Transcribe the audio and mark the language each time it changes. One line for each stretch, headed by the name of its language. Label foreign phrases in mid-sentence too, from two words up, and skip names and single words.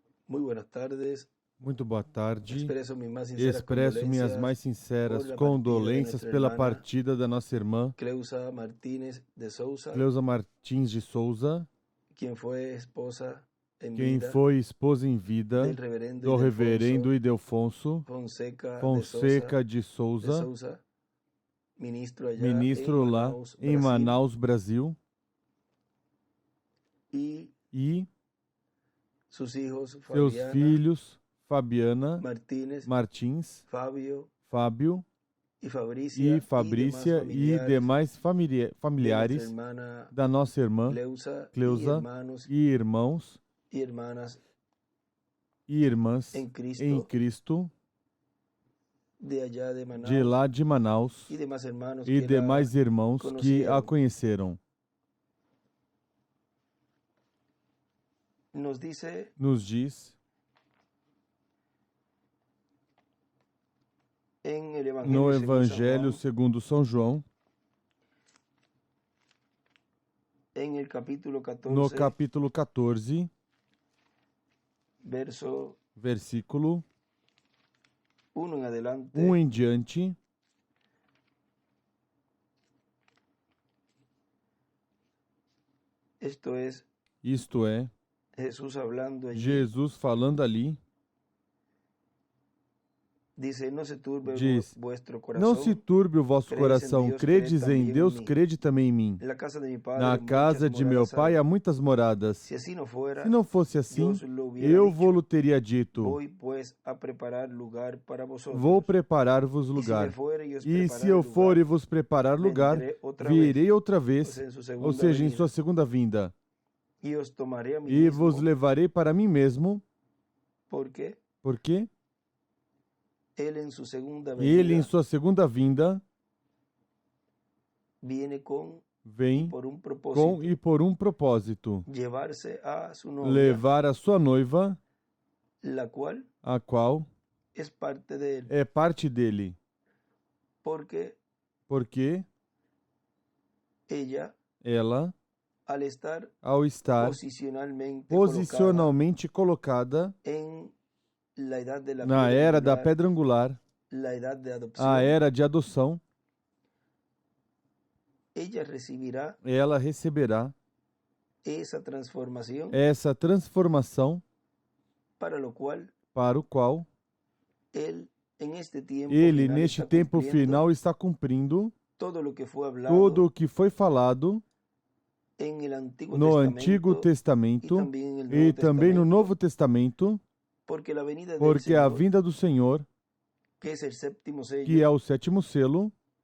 Spanish: Muy buenas tardes.
Portuguese: Muito boa tarde. Expresso minhas mais sinceras
Spanish: por la
Portuguese: condolências
Spanish: partida de
Portuguese: pela
Spanish: nuestra hermana
Portuguese: partida da nossa irmã
Spanish: Cleusa Martínez de Souza,
Portuguese: Cleusa Martins de Souza,
Spanish: quien fue esposa en
Portuguese: quem
Spanish: vida
Portuguese: foi esposa em vida
Spanish: del reverendo
Portuguese: do reverendo Ildefonso Ildefonso Fonseca de de Souza,
Spanish: Souza, ministro allá
Portuguese: ministro lá em
Spanish: Brasil,
Portuguese: Manaus, Brasil,
Spanish: y
Portuguese: e
Spanish: sus hijos
Portuguese: seus Fabiana filhos Fabiana
Spanish: Martínez,
Portuguese: Martins, Fábio Fábio
Spanish: y
Portuguese: e
Spanish: Fabrícia
Portuguese: Fabrícia e demais
Spanish: de
Portuguese: familiares
Spanish: nuestra hermana
Portuguese: da nossa irmã Cleusa e irmãos
Spanish: y hermanas
Portuguese: e irmãs
Spanish: en
Portuguese: em Cristo
Spanish: de allá de Manaus
Portuguese: de lá de Manaus
Spanish: y demás hermanos
Portuguese: e
Spanish: que
Portuguese: demais irmãos que a
Spanish: conocieron.
Portuguese: conheceram.
Spanish: Nos
Portuguese: diz
Spanish: en el
Portuguese: no
Spanish: Evangelio
Portuguese: Evangelho segundo São João,
Spanish: en el capítulo 14,
Portuguese: no capítulo 14, versículo
Spanish: 1 en adelante,
Portuguese: 1 em diante,
Spanish: isto es Jesus hablando allí,
Portuguese: Jesus falando ali,
Spanish: dice, no se turbe
Portuguese: diz:
Spanish: vuestro
Portuguese: não se
Spanish: corazón,
Portuguese: turbe o vosso coração, credes em Deus,
Spanish: mí.
Portuguese: crede também em mim.
Spanish: En la casa de mi padre
Portuguese: Na casa de meu
Spanish: moradas
Portuguese: pai
Spanish: hay.
Portuguese: há muitas moradas.
Spanish: Si así no fuera,
Portuguese: Se não fosse assim,
Spanish: os lo hubiera
Portuguese: eu
Spanish: dicho.
Portuguese: vou-lo teria dito.
Spanish: Voy pues a preparar lugar para vosotros.
Portuguese: Vou preparar-vos
Spanish: Y si
Portuguese: lugar.
Spanish: me fuere y os
Portuguese: E se
Spanish: preparar
Portuguese: eu
Spanish: lugar,
Portuguese: for e vos preparar lugar,
Spanish: vendré otra
Portuguese: virei
Spanish: vez,
Portuguese: outra vez,
Spanish: en su segunda
Portuguese: ou seja, em
Spanish: venida,
Portuguese: sua segunda vinda,
Spanish: y os tomaré a mí
Portuguese: e
Spanish: mismo,
Portuguese: vos levarei para mim mesmo,
Spanish: porque
Portuguese: porque
Spanish: él en su segunda
Portuguese: ele, em
Spanish: venida,
Portuguese: sua segunda vinda,
Spanish: viene
Portuguese: vem
Spanish: por un propósito,
Portuguese: com e por um propósito,
Spanish: llevarse a su novia,
Portuguese: levar a sua noiva,
Spanish: la cual
Portuguese: a qual
Spanish: es parte de él,
Portuguese: é parte dele,
Spanish: porque
Portuguese: ela,
Spanish: al
Portuguese: ao estar
Spanish: posicionalmente
Portuguese: colocada
Spanish: en la edad de la
Portuguese: na
Spanish: piedra
Portuguese: era da
Spanish: angular,
Portuguese: pedra angular,
Spanish: la edad de adopción,
Portuguese: a era de adoção,
Spanish: ella receberá
Portuguese: essa transformação para o qual ele neste tempo final está cumprindo tudo o que foi falado no Antigo Testamento e também no Novo Testamento, porque a vinda do Senhor, que é o sétimo selo,